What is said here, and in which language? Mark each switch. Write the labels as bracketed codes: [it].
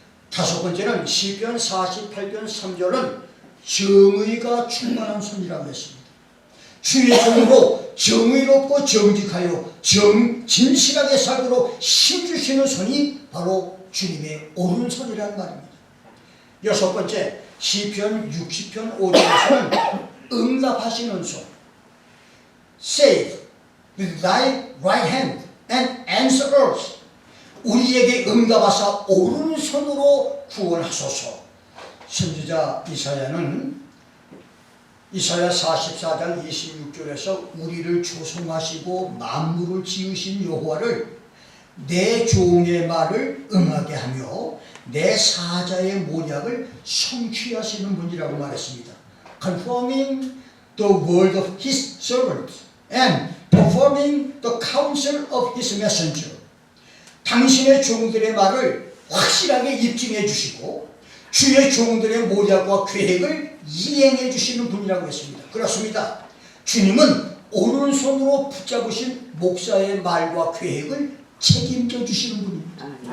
[ko] 다섯 번째는 시편 48편 3절은 정의가 충만한 손이라고 했습니다. 주의 종으로 정의롭고 정직하여 진실하게 살도록 힘주시는 손이 바로 주님의 오른손이라는 말입니다. 여섯 번째, 시편 60편 5절에서는 응답하시는 손, [en] Save with thy right hand and answer us. [ko] 우리에게 응답하사 오른손으로 구원하소서. 선지자 이사야는 이사야 44장 26절에서 우리를 조성하시고 만물을 지으신 여호와를 내 종의 말을 응하게 하며 내 사자의 모략을 성취하시는 분이라고 말했습니다. [en] Confirming the word of his servant and performing the counsel of his messenger. [ko] 당신의 종들의 말을 확실하게 입증해 주시고 주의 종들의 모략과 계획을 이행해 주시는 분이라고 했습니다. 그렇습니다. 주님은 오른손으로 붙잡으신 목사의 말과 계획을 책임져 주시는 분입니다.